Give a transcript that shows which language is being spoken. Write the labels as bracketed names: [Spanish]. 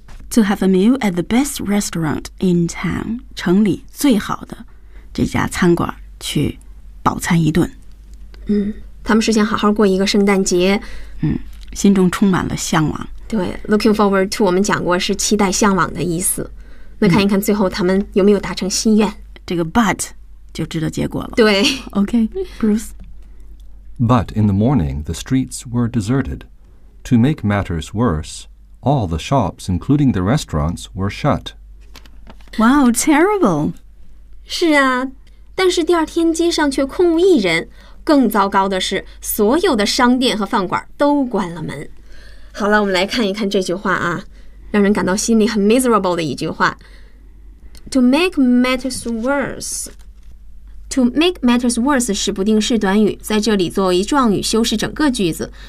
[English] To have a meal at the best restaurant in town， [Chinese] 城里最好的这家餐馆去饱餐一顿。他们是想好好过一个圣诞节。心中充满了向往。对， [English] looking forward to [Chinese] 我们讲过是期待向往的意思。那看一看最后他们有没有达成心愿。这个 but 就知道结果了。对。 [English] Okay, Bruce. But in the morning, the streets were deserted. To make matters worse, all the shops, including the restaurants, were shut. Wow, terrible. [Chinese] 是啊，但是第二天街上却空无一人。更糟糕的是，所有的商店和饭馆都关了门。好了，我们来看一看这句话啊。让人感到心里很 miserable 的一句话。 [English] To make matters worse， [Chinese] To make matters worse 是不定式短语，在这里作为状语修饰整个句子。